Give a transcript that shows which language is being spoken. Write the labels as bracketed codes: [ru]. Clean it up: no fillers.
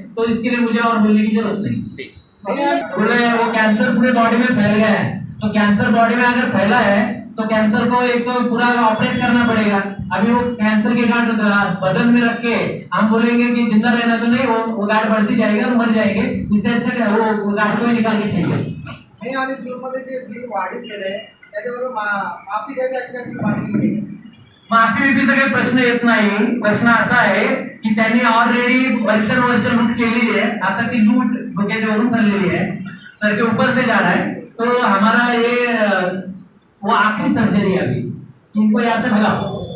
[hi] तो इसके लिए मुझे और बोलने की जरूरत नहीं। पूरे वो कैंसर पूरे बॉडी में फैल गया है, तो कैंसर बॉडी में अगर फैला है तो कैंसर को एक तो पूरा ऑपरेट करना पड़ेगा। अभी वो कैंसर के गांठ बदन में रख के हम बोलेंगे कि जिंदा रहना तो नहीं, वो गांठ बढ़ती जाएगी और मर जाएंगे। इससे अच्छा वो गांठ को निकाल के फेंक [mr] नाही आणि जूनमध्ये जे बिल वाढीत आहे त्याच्याबरोबर माफी द्यावी अशी काही मागणी नाही। माफी विफीचा काही प्रश्न येत नाही। प्रश्न असा आहे की त्यांनी ऑलरेडी वर्ष लूट केलेली है, आता ती लूट डोक्यावरून चाललेली है, [hi] सर के ऊपर से जा रहा है। तो हमारा ये वो आखिरी सर्जरी है अभी, इनको यहाँ से भगाओ।